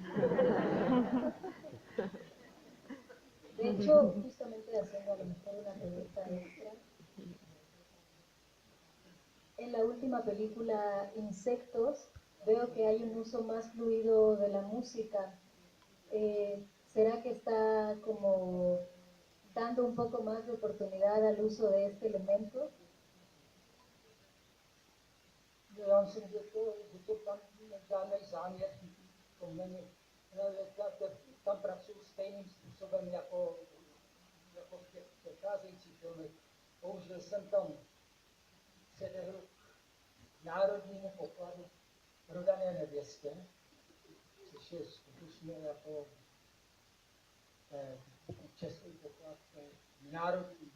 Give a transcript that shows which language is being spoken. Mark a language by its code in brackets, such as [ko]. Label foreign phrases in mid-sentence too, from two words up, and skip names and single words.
[es] De hecho, justamente haciendo a lo mejor una pregunta extra, en la última película Insectos veo que hay un uso más fluido de la música. ¿Será que está como dando un poco más de oportunidad al uso de este elemento? [cs] Já myslím, že to tam žádný záměr to není. Tam pracuji stejným způsobem jako v těch předcházejících filmech. Použil jsem tam předehru k národnímu pokladu Prodané nevěstě, což je skutečně jako český poklad, národní.